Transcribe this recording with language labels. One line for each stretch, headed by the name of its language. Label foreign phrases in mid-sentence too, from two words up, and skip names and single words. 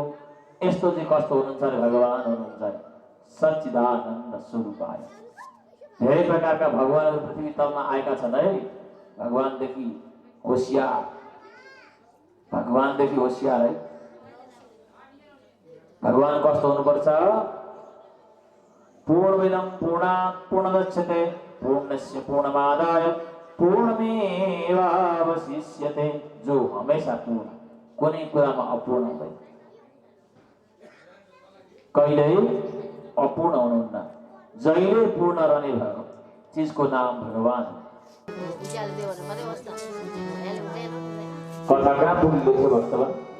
Nepali: यस्तो चाहिँ कस्तो हुनुहुन्छ अरे भगवान हुनुहुन्छ अरे
Sanskrit: सच्चिदानन्द स्वरूपाय।
Nepali: धेरै प्रकारका भगवानहरू पृथ्वी तलमा आएका छन् है। भगवानदेखि होशियार, भगवानदेखि होशियार है। भगवान कस्तो हुनुपर्छ?
Sanskrit: पूर्णमिदं पूर्णात् पूर्णमुदच्यते पूर्णस्य पूर्णमादाय पूर्णमेवावशिष्यते।
Nepali: जो हमेशा पूर्ण, कुनै कुरामा अपूर्ण हुँदैन, कहिल्यै अपूर्ण हुनुहुन्न। जहिले पूर्ण रहने भएको चिजको नाम भगवान। कथा कहाँ पुग्यो थियो भक्तवान?